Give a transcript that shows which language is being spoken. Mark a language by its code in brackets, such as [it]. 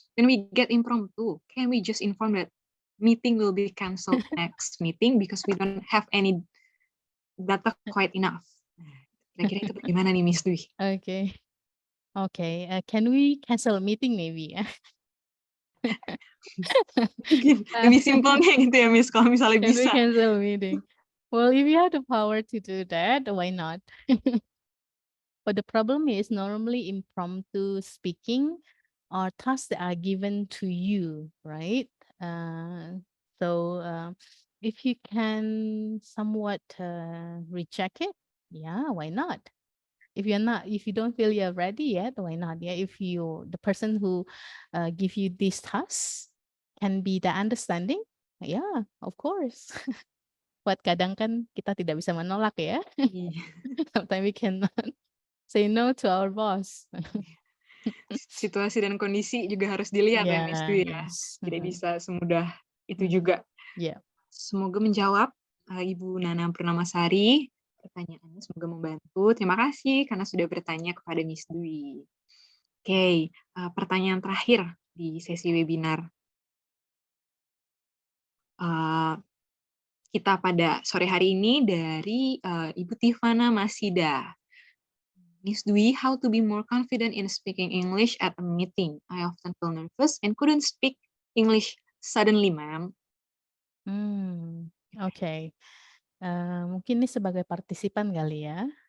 [en] When we get impromptu, can we just inform that meeting will be cancelled next meeting because we don't have any data quite enough? [id] Kira-kira itu bagaimana nih Miss Dwi? [en] Okay. Can we cancel a meeting maybe? [id] Mungkin lebih simpelnya gitu ya Miss, kalau misalnya [en] Can we [id] bisa. [en] cancel a meeting? Well, if you have the power to do that, why not? But the problem is normally impromptu speaking are tasks that are given to you, right? So if you can somewhat recheck it, yeah, why not? If you don't feel you're ready yet, why not? Yeah, if the person who give you these tasks can be the understanding, yeah, of course. [id] But kadang kan kita tidak bisa menolak ya. Iya. [en] Sometimes we cannot say no to our boss. [id] Situasi dan kondisi juga harus dilihat ya Miss Dwi ya. [en] Yes. [id] Tidak bisa semudah itu Mhm. juga. [en] Yeah. [id] Semoga menjawab Ibu Nana Purnamasari pertanyaannya, semoga membantu. Terima kasih karena sudah bertanya kepada Miss Dwi. Oke, pertanyaan terakhir di sesi webinar kita pada sore hari ini dari Ibu Tivana Masida. [en] Miss Dwi, how to be more confident in speaking English at a meeting? I often feel nervous and couldn't speak English suddenly, ma'am. [id] Oke. Mungkin ini sebagai partisipan kali ya.